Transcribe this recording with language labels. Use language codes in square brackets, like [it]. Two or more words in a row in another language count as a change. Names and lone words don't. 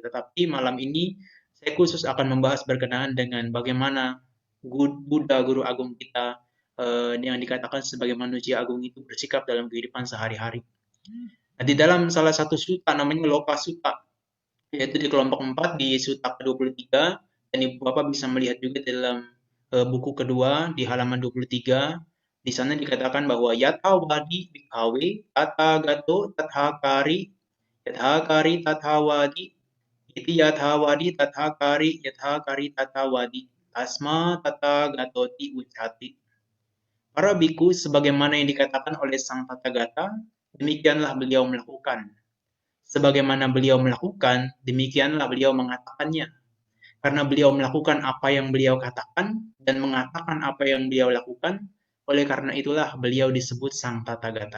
[id] Tetapi malam ini saya khusus akan membahas berkenaan dengan bagaimana Buddha guru agung kita yang dikatakan sebagai manusia agung itu bersikap dalam kehidupan sehari-hari. Nah, di dalam salah satu suta namanya Loka Sutta, yaitu di kelompok 4 di suta ke-23, dan Ibu Bapak bisa melihat juga di dalam buku kedua di halaman 23, di sana dikatakan bahwa [pi] yata wadi bikawe tata gato tathakari yathakari tathawadi iti yathawadi tathakari tathawadi tasma tata gatoti ucati. [id] Para biku sebagaimana yang dikatakan oleh Sang Tathagata, demikianlah beliau melakukan. Sebagaimana beliau melakukan, demikianlah beliau mengatakannya. Karena beliau melakukan apa yang beliau katakan dan mengatakan apa yang beliau lakukan, oleh karena itulah beliau disebut Sang Tathagata.